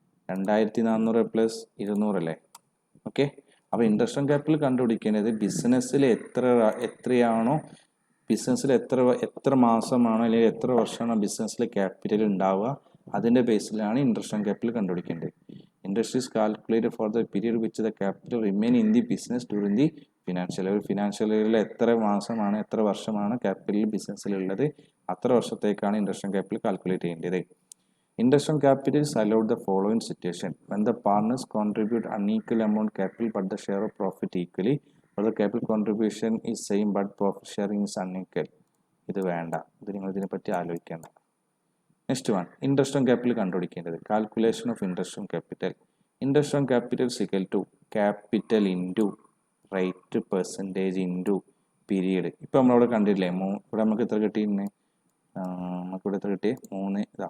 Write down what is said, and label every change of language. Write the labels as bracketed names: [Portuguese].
[Malayalam] 2,400 plus 200 അല്ലേ. Okay. അപ്പോൾ interest capital കണ്ടുപിടിക്കേണ്ടത് ബിസിനസ്സിൽ എത്രയാണോ, ബിസിനസ്സിൽ എത്ര മാസമാണോ അല്ലെങ്കിൽ എത്ര വർഷമാണോ ബിസിനസ്സിൽ ക്യാപിറ്റൽ ഉണ്ടാവുക, അതിൻ്റെ ബേസിലാണ് ഇൻട്രസ്റ്റ് ക്യാപിറ്റൽ കണ്ടുപിടിക്കേണ്ടത്. [English] Interest is calculated for the period which the capital remain in the business during the financial year. [Malayalam] Financial ഇയറിൽ എത്ര മാസമാണ്, എത്ര വർഷമാണ് ക്യാപിറ്റൽ ബിസിനസ്സിലുള്ളത്, അത്ര വർഷത്തേക്കാണ് ഇൻട്രസ്റ്റ് ക്യാപിറ്റൽ കാൽക്കുലേറ്റ് ചെയ്യേണ്ടത്. [English] Interest on capital is allowed the following situation: when the partners contribute unequal amount capital but the share of profit equally, or the capital contribution is same but profit sharing is unequal. [Malayalam] ഇത് വേണ്ട, ഇത് നിങ്ങൾ ഇതിനെപ്പറ്റി ആലോചിക്കേണ്ട. [English] next one, [Malayalam] interest on capital കണ്ടുപിടിക്കേണ്ടത്. [English] Calculation of interest on capital. Interest on capital = capital into rate percentage into period. [Malayalam] ഇപ്പോൾ നമ്മളവിടെ കണ്ടില്ലേ, ഇവിടെ നമുക്ക് എത്ര കിട്ടിയിരുന്നേ? നമുക്കിവിടെ എത്ര കിട്ടി? 3.